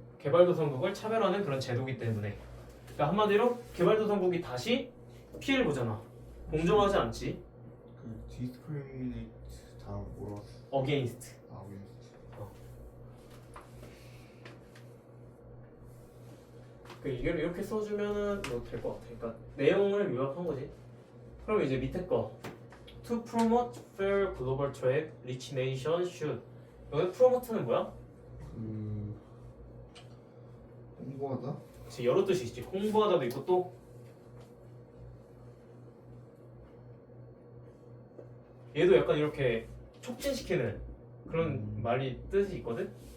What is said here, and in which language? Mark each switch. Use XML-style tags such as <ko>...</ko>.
<ko>개발도상국을 차별하는 그런 제도기 때문에. 그러니까 한마디로 개발도상국이 다시 피해를 보잖아. 공정하지 않지. 그 discriminate 다음 뭐라?</ko> <en>against. against.</en> <ko>이걸 이렇게 써주면은 뭐 될 것 같아. 그러니까 내용을 요약한 거지. 그럼 이제 밑에 거</ko> <en>To promote fair global trade, rich nation should.</en> <ko>여기 promote는 뭐야? 홍보하다? 그치, 여러 뜻이 있지. 홍보하다도 있고 또 얘도 약간 이렇게 촉진시키는 그런 말이 뜻이 있거든.</ko>